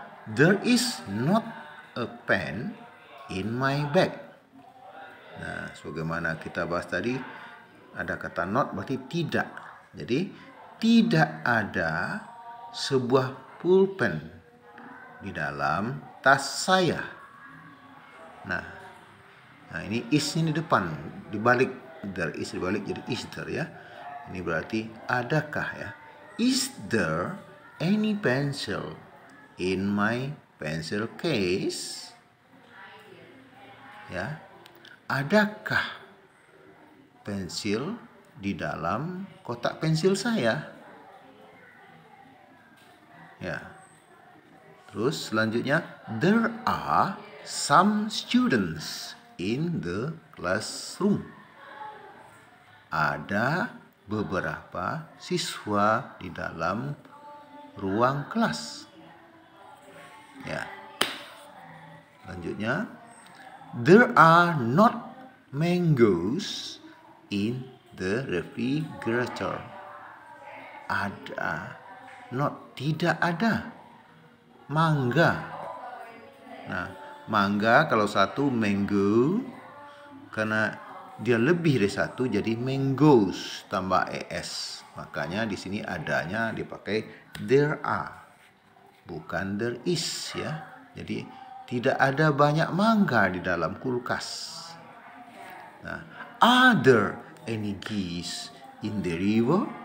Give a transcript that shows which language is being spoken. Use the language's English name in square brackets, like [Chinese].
[English] There is not a pen in my bag. [Indonesian] Nah, sebagaimana kita bahas tadi, ada kata not berarti tidak. Jadi, tidak ada sebuah pulpen di dalam tas saya. Nah ini is-nya di depan, dibalik. [English] There is [Indonesian] dibalik jadi [English] is there, [Indonesian] ya. Ini berarti adakah, ya. [English] Is there any pencil in my pencil case? Ya. [Indonesian] Adakah pensil di dalam kotak pensil saya? Ya. Terus selanjutnya, [English] there are some students in the classroom. [Indonesian] Ada beberapa siswa di dalam ruang kelas. Ya. Lanjutnya, [English] there are not mangoes in the refrigerator. [Indonesian] Ada, not tidak ada mangga. Nah, mangga kalau satu, mango karena dia lebih dari satu jadi mangoes tambah es. Makanya di sini adanya dipakai [English] there are, [Indonesian] bukan [English] there is, [Indonesian] ya. Jadi tidak ada banyak mangga di dalam kulkas. Nah, [English] are there any geese in the river?